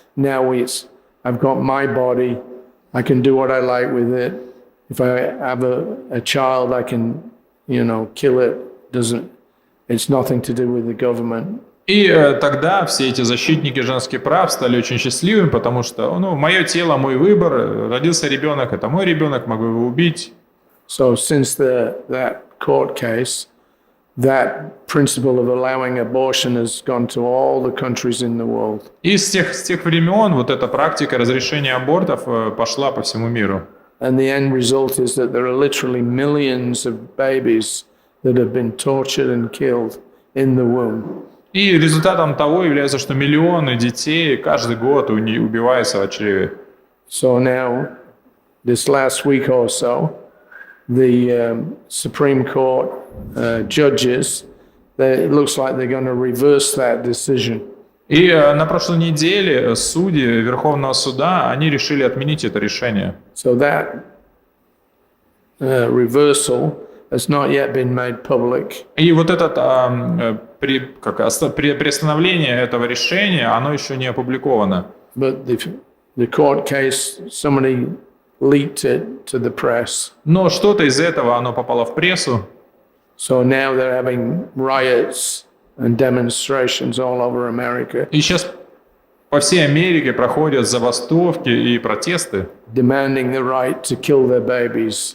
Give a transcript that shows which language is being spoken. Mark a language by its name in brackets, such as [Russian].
[English] Now I've got my body, I can do what I like with it. If I have a child, I can, kill it. It's nothing to do with the government. [Russian] И тогда все эти защитники женских прав стали очень счастливыми, потому что, мое тело, мой выбор, родился ребенок, это мой ребенок, могу его убить. [English] So since that court case, that principle of allowing abortion has gone to all the countries in the world. [Russian] И с тех времен вот эта практика разрешения абортов пошла по всему миру. [English] And the end result is that there are literally millions of babies that have been tortured and killed in the womb. [Russian] И результатом того является, что миллионы детей каждый год убиваются в чреве. [English] So now, this last week or so, the Supreme Court judges, it looks like they're going to reverse that decision. [Russian] И на прошлой неделе судьи Верховного суда, они решили отменить это решение. [English] So that reversal has not yet been made public. [Russian] И вот это приостановление этого решения, оно еще не опубликовано. [English] But the court case, somebody leaked it to the press. [Russian] Но что-то из этого, оно попало в прессу. [English] So now they're having riots and demonstrations all over America. [Russian] И сейчас по всей Америке проходят забастовки и протесты. [English] Demanding the right to kill their babies.